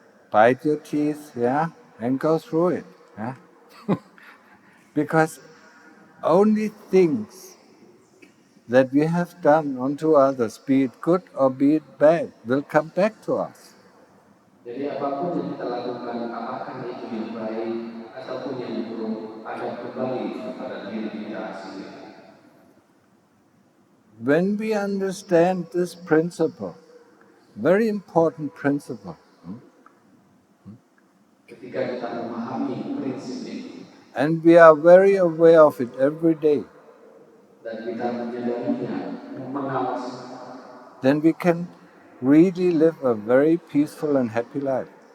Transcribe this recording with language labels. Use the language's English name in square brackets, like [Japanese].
[English] Bite your teeth, yeah, and go through it. Yeah? Because only things that we have done unto others, be it good or be it bad, will come back to us. [Indonesian] Jadi apapun yang kita lakukan, apakah itu yang baik ataupun yang buruk, akan kembali kepada diri kita sendiri. [English] When we understand this principle, very important principle, [Indonesian] Ketika kita memahami prinsip ini, [English] and we are very aware of it every day, [Indonesian] dan kita menyadarinya, mengawasi, [English] then we can really live a very peaceful and happy life.